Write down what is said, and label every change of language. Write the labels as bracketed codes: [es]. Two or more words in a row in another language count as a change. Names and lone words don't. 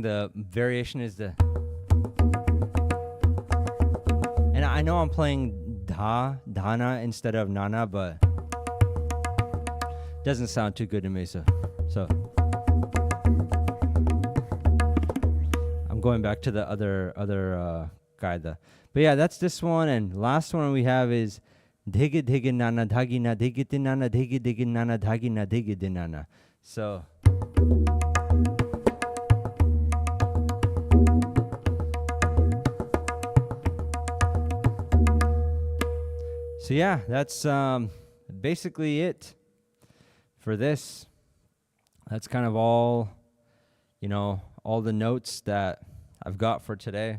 [en] The variation is the, and I know I'm playing dana instead of nana, but doesn't sound too good to me. So I'm going back to the other kaida. But yeah, that's this one. And last one we have is dhigi dhigi nana dhagi na dhigi tinana dhigi dhigi nana dhagi na dhigi dinana. So yeah, that's basically it for this. That's kind of all, all the notes that I've got for today.